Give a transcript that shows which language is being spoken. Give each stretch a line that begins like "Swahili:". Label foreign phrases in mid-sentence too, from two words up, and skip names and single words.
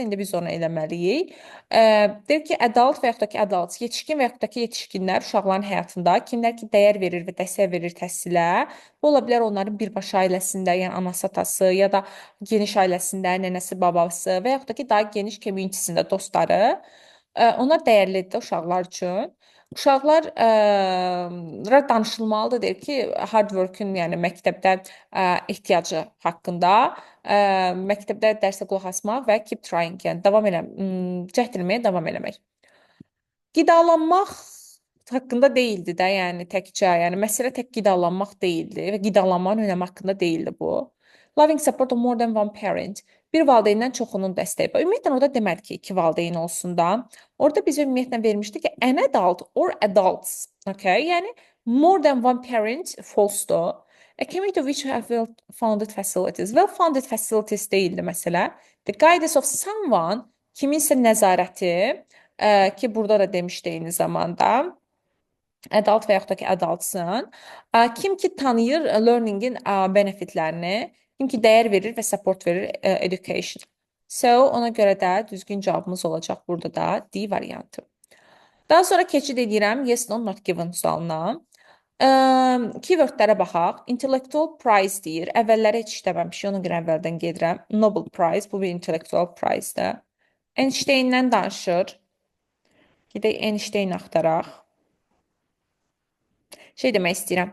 Azerbaijani: İndi biz onu eləməliyik. Deyir ki, adult və yaxud da ki, adults, yetişkin və yaxud da ki, yetişkinlər uşaqların həyatında kimlər ki, dəyər verir və dəstək verir təhsilə, bu ola bilər onların birbaşa ailəsində, yəni anası, atası ya da geniş ailəsində, nənəsi, babası və yaxud da ki, daha geniş communitysində dostları. Onlar dəyərlidir də uşaqlar üçün. Uşaqlar danışılmalıdır deyir ki,
English: hard work-ün,
Azerbaijani: yəni məktəbdə ehtiyacı haqqında, məktəbdə dərsə qulaq asmaq və
English: keep trying,
Azerbaijani: yəni cəhd etməyə davam eləmək. Qidalanmaq haqqında değildi də, yəni təkcə, yəni məsələ tək qidalanmaq değildi və qidalanmanın önəmi haqqında değildi bu.
English: Loving support of more than one parent.
Azerbaijani: Bir valideyndən çoxunun dəstəyi. Ümumiyyətlə orada demədi ki, iki valideyn olsun da. Orada bizə ümumiyyətlə vermişdi ki,
English: an adult or adults. Okay? Yəni more than one parent false-dur. A community which have well-founded facilities. Well-founded facilities
Azerbaijani: deyildi məsələ.
English: The guidance of someone,
Azerbaijani: kiminsə nəzarəti, ki burada da demişdi eyni zamanda adult və yaxud da ki adultsın. Kim ki tanıyır learningin benefitlərini, kim ki dəyər verir və support verir education. So ona görə də düzgün cavabımız olacaq burada da D variantı. Daha sonra keçid edirəm
English: yes, no, not given
Azerbaijani: sualına. Keywordlərə baxaq.
English: Intellectual prize
Azerbaijani: deyir. Əvvəlləri heç işləməmişik, ona görə əvvəldən gedirəm.
English: Nobel prize,
Azerbaijani: bu bir
English: intellectual prize-dır.
Azerbaijani: Einstein-dən danışır. Gedək Einstein axtaraq. Şey demək istəyirəm.